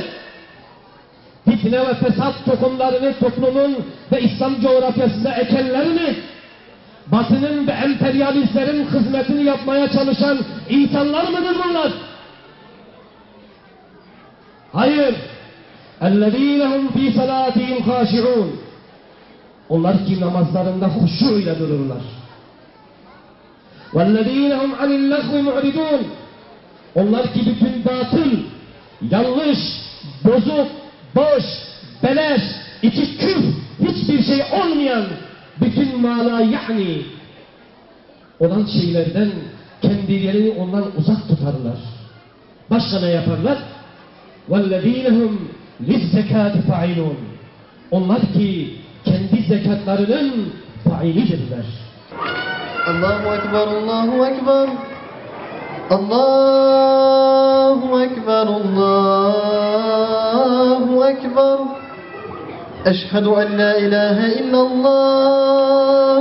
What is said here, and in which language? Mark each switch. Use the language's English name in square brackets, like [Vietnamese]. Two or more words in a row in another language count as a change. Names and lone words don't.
[Turkish] Fitne ve fesat tohumlarını toplumun ve İslam coğrafyasında ekenler mi? Batının ve emperyalistlerin hizmetini yapmaya çalışan insanlar mıdır bunlar? Hayır. [Arabic] اَلَّذ۪ينَ هُمْ ف۪ي صَلَاتِهِمْ خَاشِعُونَ [Turkish] Onlar ki namazlarında huşu ile dururlar. [Arabic] وَالَّذ۪ينَ هُمْ عَنِ اللَّغْوِ مُعْرِدُونَ [Turkish] Onlar ki bütün batıl, yanlış, bozuk, boş, beleş, içi küf, hiçbir şey olmayan bütün mala yani olan şeylerden kendilerini ondan uzak tutarlar. Başka ne yaparlar? [Arabic] وَالَّذ۪ينَ هُمْ لِلزَّكَاتِ فَعِلُونَ [Turkish] Onlar ki kendi zekatlarının failidirler. [Arabic] الله أكبر، الله أكبر. الله أكبر، الله أكبر. أشهد أن لا إله إلا الله.